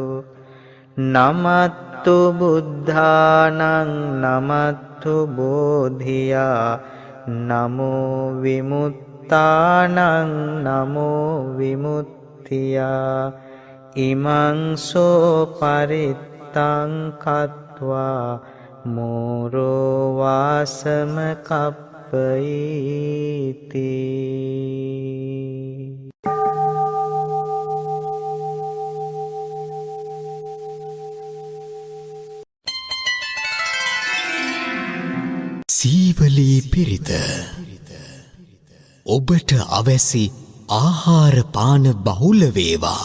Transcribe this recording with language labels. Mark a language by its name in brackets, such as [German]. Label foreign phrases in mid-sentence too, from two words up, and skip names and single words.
[Pali] නමත්තු බුද්ධානං නමත්තු බෝධියා නමෝ විමුත්තානං නමෝ විමුක්තියා ඉමං සෝ පරිත්තං කତ୍වා මෝරෝ වාසම කප්පයිති. [Sinhala] සීවලී පිරිත ඔබට අවැසි ආහාර පාන බහුල වේවා.